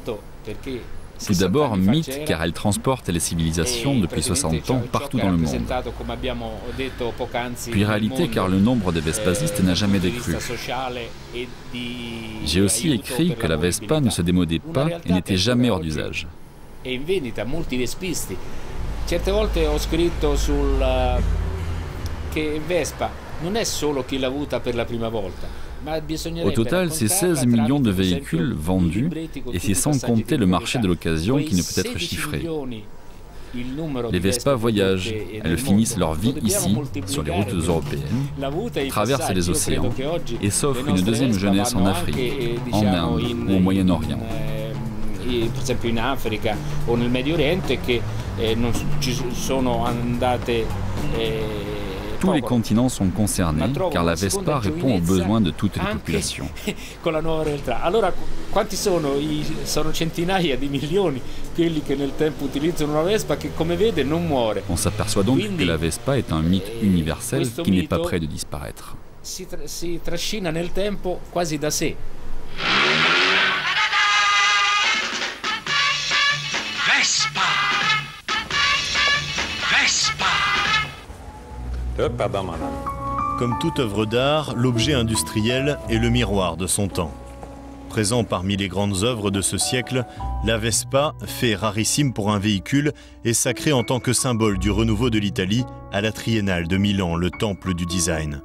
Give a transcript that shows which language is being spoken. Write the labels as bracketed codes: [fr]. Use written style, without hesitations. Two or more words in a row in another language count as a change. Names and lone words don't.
[fr] Tout d'abord, mythe, car elle transporte les civilisations depuis 60 ans partout dans le monde. Puis réalité, car le nombre de Vespasistes n'a jamais décru. J'ai aussi écrit que la Vespa ne se démodait pas et n'était jamais hors d'usage. [it] Certe volte ho scritto che Vespa non è solo chi l'ha avuta per la prima volta. [fr] Au total, c'est 16 millions de véhicules vendus, et c'est sans compter le marché de l'occasion qui ne peut être chiffré. Les Vespa voyagent, elles finissent leur vie ici, sur les routes européennes, traversent les océans et s'offrent une deuxième jeunesse en Afrique, en Inde ou au Moyen-Orient. [it] Per esempio in Africa o nel Medio Oriente che non ci sono andate. [fr] Tous les continents sont concernés, car la Vespa répond aux besoins de toutes les populations. [it] Con la nuova realtà. Allora, quanti sono? Sono centinaia di milioni quelli che nel tempo utilizzano una Vespa che, come vede, non muore. [fr] On s'aperçoit donc que la Vespa est un mythe universel qui n'est pas près de disparaître. [it] Si trascina nel tempo quasi da sé. Vespa! Vespa! [fr] Comme toute œuvre d'art, l'objet industriel est le miroir de son temps. Présent parmi les grandes œuvres de ce siècle, la Vespa, fait rarissime pour un véhicule, est sacrée en tant que symbole du renouveau de l'Italie à la Triennale de Milan, le temple du design.